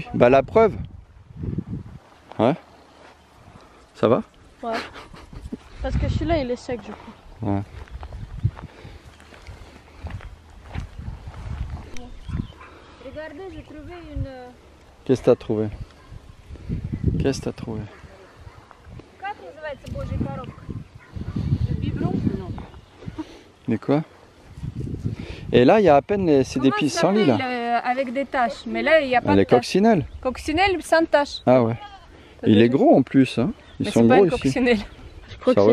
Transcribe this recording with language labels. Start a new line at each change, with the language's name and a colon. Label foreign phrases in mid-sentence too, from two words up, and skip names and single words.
French: Bah, la preuve. Ouais. Ça va? Ouais. Parce que celui-là, il est sec, je crois. Ouais. Regardez, j'ai trouvé une... Qu'est-ce que t'as trouvé? Qu'est-ce que t'as trouvé?
Russian: Как называется божья коробка?
French: Biberon? Non. Mais quoi? Et là, il y a à peine, c'est des pissenlits là. Avec des taches, mais là, il n'y a pas Les de taches. coccinelles. Coccinelle sans taches. Ah ouais. Il est gros en plus, hein. Ils Mais sont c'est pas gros une ici. coccinelle. Je crois Ça